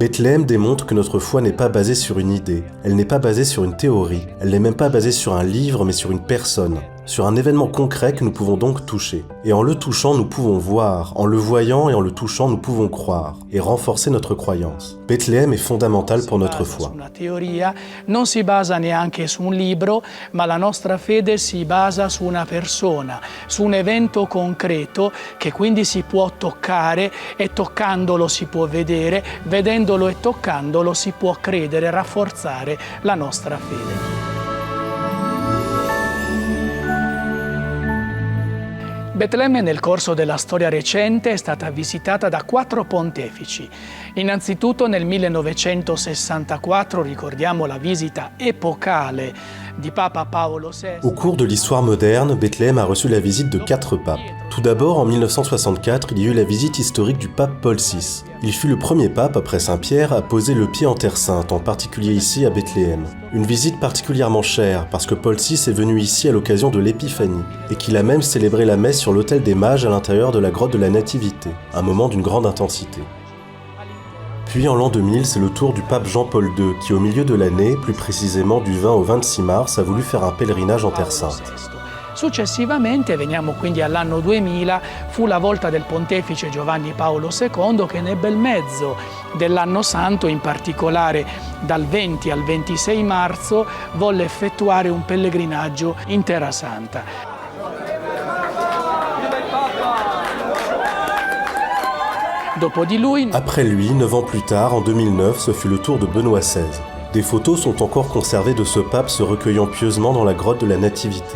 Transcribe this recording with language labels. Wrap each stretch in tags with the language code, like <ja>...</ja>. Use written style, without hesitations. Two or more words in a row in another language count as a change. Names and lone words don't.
<fr>Bethléem démontre que notre foi n'est pas basée sur une idée, elle n'est pas basée sur une théorie, elle n'est même pas basée sur un livre mais sur une personne, sur un événement concret que nous pouvons donc toucher. Et en le touchant, nous pouvons voir, en le voyant et en le touchant, nous pouvons croire et renforcer notre croyance. Bethléem est fondamental pour notre foi.</fr> <it>Una teoria non si basa neanche su un libro, ma la nostra fede si basa su una persona, su un evento concreto che quindi si può toccare e toccandolo si può vedere, vedendolo e toccandolo si può credere, rafforzare la nostra fede. Betlemme nel corso della storia recente è stata visitata da 4 pontefici. Innanzitutto nel 1964 ricordiamo la visita epocale di Papa Paolo VI.</it> <fr>Au cours de l'histoire moderne, Bethléem a reçu la visite de 4 papes. Tout d'abord, en 1964, il y a eu la visite historique du pape Paul VI. Il fut le premier pape, après Saint-Pierre, à poser le pied en Terre Sainte, en particulier ici à Bethléem. Une visite particulièrement chère, parce que Paul VI est venu ici à l'occasion de l'Épiphanie, et qu'il a même célébré la messe sur l'autel des Mages à l'intérieur de la grotte de la Nativité, un moment d'une grande intensité. Puis en l'an 2000, c'est le tour du pape Jean-Paul II, qui au milieu de l'année, plus précisément du 20 au 26 mars, a voulu faire un pèlerinage en Terre Sainte.</fr> <it>Successivamente, veniamo quindi all'anno 2000, fu la volta del pontefice Giovanni Paolo II che nel bel mezzo dell'anno santo, in particolare dal 20 al 26 marzo, volle effettuare un pellegrinaggio in Terra Santa.</it> <fr>Après lui, 9 ans plus tard, en 2009, ce fut le tour de Benoît XVI. Des photos sont encore conservées de ce pape se recueillant pieusement dans la grotte de la Nativité.</fr>